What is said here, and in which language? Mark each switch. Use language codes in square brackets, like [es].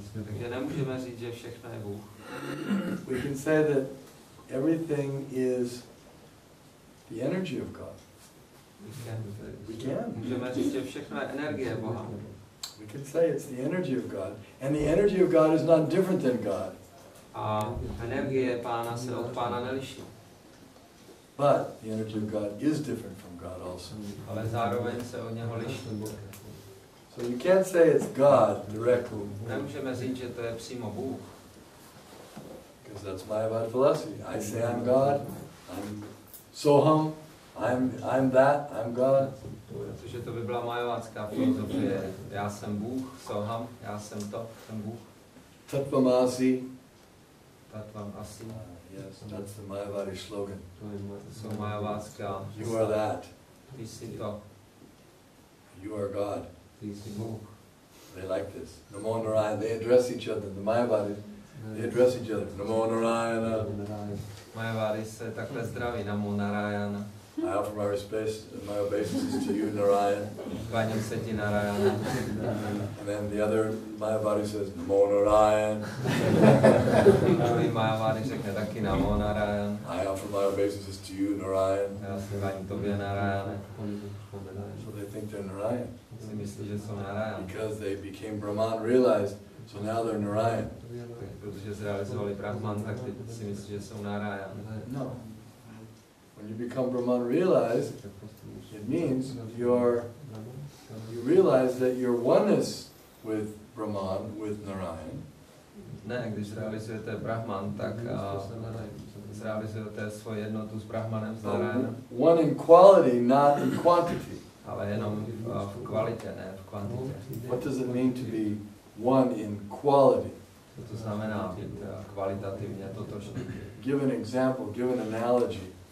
[cs] Takže nemůžeme říct, že všechno je Bůh. [en] We can say that everything is the energy of God. We can. [cs] Můžeme říct, že všechno je energie Boha. [en] We can say it's the energy of God. And the energy of God is not different than God. [cs] A energie Pána se od Pána neliší. [en] But the energy of God is different from God also. [cs] Ale zároveň se od něho liší. [en] So you can't say it's God directly. [cs] Nemůžeme říct, že to je přímo Bůh. [en] Because that's Mayavadi philosophy. I say I'm God, I'm Soham, I'm that, I'm God. [cs] Protože to by byla majavadská filozofie. Já jsem Bůh, Soham, já jsem to, jsem Bůh. [sa] Tattvamasi. Tatvam asi. [en] Yes, that's the Mayavadi slogan. [cs] To jsou majavadská. [en] You are that. [cs] Ty jsi to. [en] You are God. [cs] Ty jsi Bůh. [en] They like this. [sa] Namo Narayana. [en] They address each other. The Mayavadis, they address each other. [sa] Namo Narayana. [cs] Mayavadi se takhle zdraví. [sa] Namo Narayana. [en] I offer my obeisances to you, Narayan. [cs] Kláním se ti Narayana. [en] And then the other Mayavadi says, [sa] Namo Narayan. [cs] Druhý Mayavadi řekne taky [sa] Namo Narayan. [en] I offer my obeisances to you, Narayan. [cs] Já se kláním tobě Narayane. [en] So they think they're Narayan. [cs] Si myslí, že jsou Narayan. [en] Because they became Brahman, realized, so now they're Narayan. [cs] Protože zrealizovali Brahman, tak teď si myslí, že jsou Narayan. [en] No. When you become Brahman realized, it means you realize that your oneness with Brahman, with Narayan. [cs] Ne, když zrealizujete Brahman, tak zrealizujete svoji jednotu s Brahmanem, s Narayanem. [en] One in quality, not in quantity. [cs] Ale jenom v kvalitě, ne v kvantitě. [en] What does it mean to be one in quality? [cs] Co to znamená být kvalitativně totožný? [en] Give an example, give an analogy.